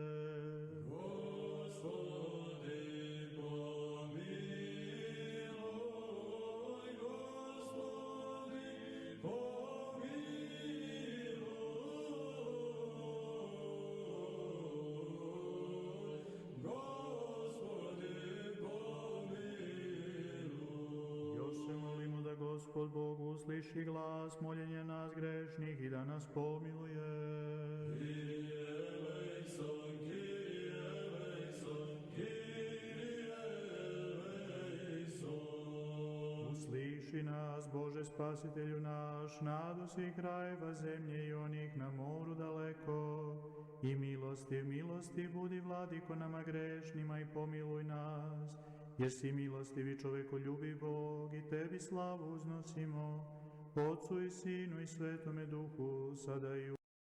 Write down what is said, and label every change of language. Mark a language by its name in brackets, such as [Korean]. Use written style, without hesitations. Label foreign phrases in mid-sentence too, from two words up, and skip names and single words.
[Church Slavic] Господи помилуй, Господи помилуй, Господи помилуй. [Serbian] Još se molimo da Gospod Bog usliši glas moljenja nas grešnih i da nas pomiluje. [Greek] Κύριε ἐλέησον, Κύριε ἐλέησον, Κύριε ἐλέησον. [Serbian] Usliši nas, Bože spasitelju naš, nadu svih krajeva zemlje i onih na moru daleko. I milostiv, milostiv budi, Vladiko, nama grešnima, i pomiluj nas, jer si milostiv i čovekoljubiv Bog, i tebi slavu uznosimo, Otcu i Sinu i Svetome Duhu, sada i